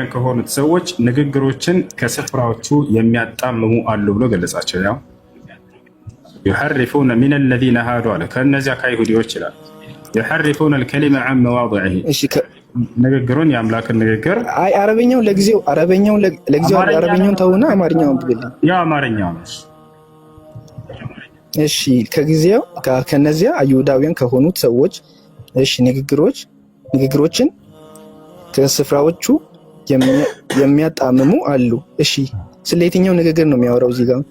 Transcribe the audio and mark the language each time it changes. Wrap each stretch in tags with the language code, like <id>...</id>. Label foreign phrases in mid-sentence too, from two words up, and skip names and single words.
<am>ከሆኑት ሰዎች ንግግሮችን ከስፍራዎቹ የሚያጣምሙ አሉ ብሎ ገለጻቸው። ያው</am> <ar>يحرفون من الذين هادوا</ar> <am>አለ ከነዚያ ከአይሁዶች ይላል።</am> <ar>يحرفون الكلمة عن مواضعه</ar> <am>ንግግሩን የአምላክን ንግግር አይ ለጊዜው አረበኛውን ተውና አማርኛውን ብለህ ያ አማርኛው ነው። እሺ ከጊዜው ከነዚያ አይሁዳውያን ከሆኑት ሰዎች እሺ ንግግሮችን ከስፍራዎቹ የሚያጣምሙ አሉ። እሺ ስለ የትኛው ንግግር ነው የሚያወራው እዚህ ጋር?</am>